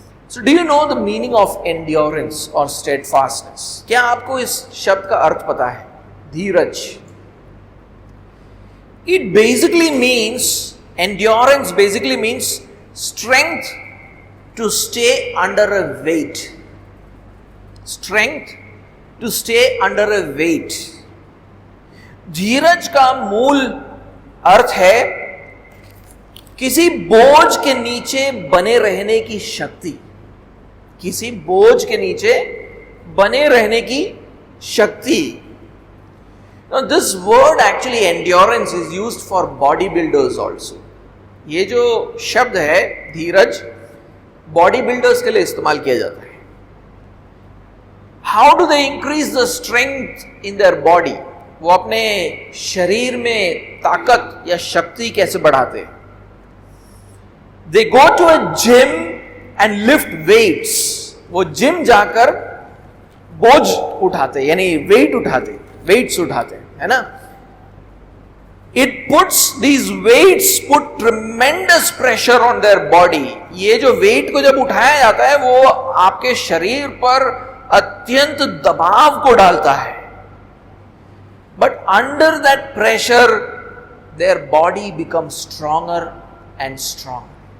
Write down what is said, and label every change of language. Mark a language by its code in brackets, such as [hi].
[en] So do you know the meaning of endurance or steadfastness? [hi] क्या आपको इस शब्द का अर्थ पता है, धीरज? [en] It basically means, endurance basically means strength to stay under a weight. Strength to stay under a weight. [hi] धीरज का मूल अर्थ है किसी बोझ के नीचे बने रहने की शक्ति. किसी बोझ के नीचे बने रहने की शक्ति. [en] Now this word actually endurance is used for bodybuilders also. [hi] ये जो शब्द है धीरज, बॉडी बिल्डर्स के लिए इस्तेमाल किया जाता है. [en] How do they increase the strength in their body? [hi] वो अपने शरीर में ताकत या शक्ति कैसे बढ़ाते हैं? [en] They go to a gym and lift weights. [hi] वो जिम जाकर बोझ उठाते, यानी वेट उठाते, वेट्स उठाते, है ना. [en] It puts these weights put tremendous pressure on their body. [hi] ये जो वेट को जब उठाया जाता है वो आपके शरीर पर अत्यंत दबाव को डालता है. [en] But under that pressure, their body becomes stronger and stronger.